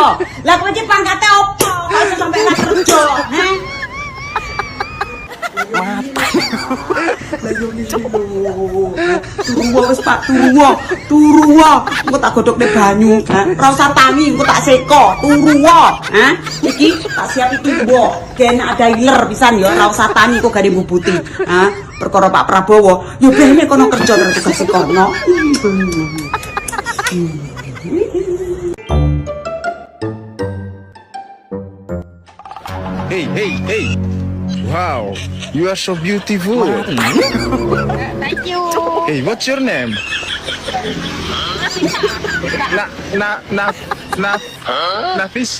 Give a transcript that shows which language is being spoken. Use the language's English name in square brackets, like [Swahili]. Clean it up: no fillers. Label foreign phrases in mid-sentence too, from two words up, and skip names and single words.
[Javanese] Lah kowe iki pangkate opo? Kok iso sampe ora kerja, Turuwa wis Pak, turuwa. Engko tak godhokne banyu, ora usah tangi, engko tak seko. Turuwa, iki tak siap iki tuwa. Ben ada iler pisan ya, ora usah tangi kok gane mbubuti. Perkara Pak Prabowo, yo bene kono kerja terus tugas kono. [English] Hey. Wow, you are so beautiful. Thank you. Hey, what's your name? Nafis?